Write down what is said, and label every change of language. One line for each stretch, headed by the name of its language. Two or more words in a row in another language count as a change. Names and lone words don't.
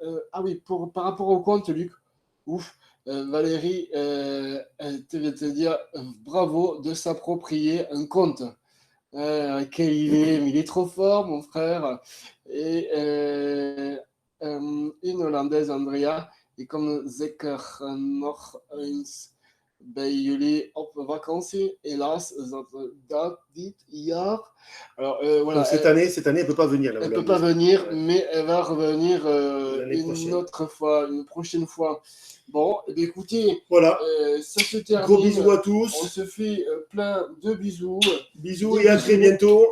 French: Par rapport au compte, Luc, Valérie, elle vient te dire bravo de s'approprier un compte. Il est trop fort, mon frère. Et une Hollandaise,
Dutch: Andrea, Ik kom zeker nog eens bij jullie op vakantie. Helaas is dat dit jaar.
French: Alors, voilà, Donc cette année, elle ne peut pas venir. Elle ne peut pas venir, Ouais. mais elle va revenir L'année prochaine. une autre fois, une prochaine fois. Bon, eh bien, écoutez, Voilà. ça se termine. Gros bisous à On tous. se fait plein de bisous. Bisous Des et à bisous. très bientôt.